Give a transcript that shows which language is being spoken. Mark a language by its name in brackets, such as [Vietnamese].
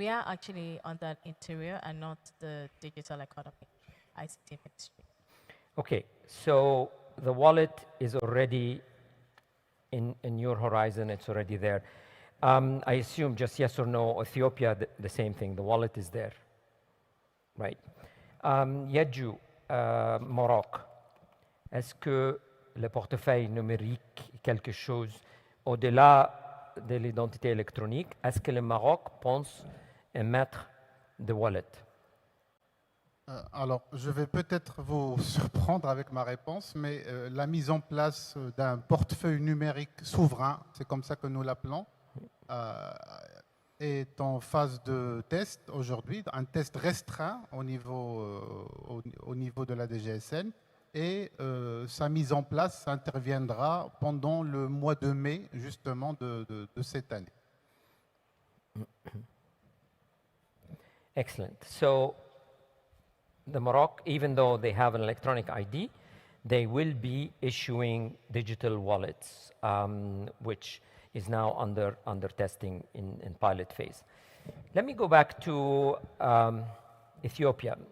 [English] we are actually under Interior and not the Digital Economy, ICT Ministry. Okay, so the wallet is already in your horizon, it's already there. I assume just yes or no, Ethiopia, the same thing, the wallet is there, right? [French] Yadju, Maroc, est-ce que le portefeuille numérique est quelque chose au-delà de l'identité électronique? Est-ce que le Maroc pense émettre de wallet? Alors, je vais peut-être vous surprendre avec ma réponse, mais la mise en place d'un portefeuille numérique souverain, c'est comme ça que nous l'appelons, est en phase de test aujourd'hui, un test restreint au niveau de la DGSN, et sa mise en place interviendra pendant le mois de mai, justement, de cette année. [English] Excellent. So the Morocco, even though they have an electronic ID, they will be issuing digital wallets, which is now under testing in pilot phase. Let me go back to Ethiopia.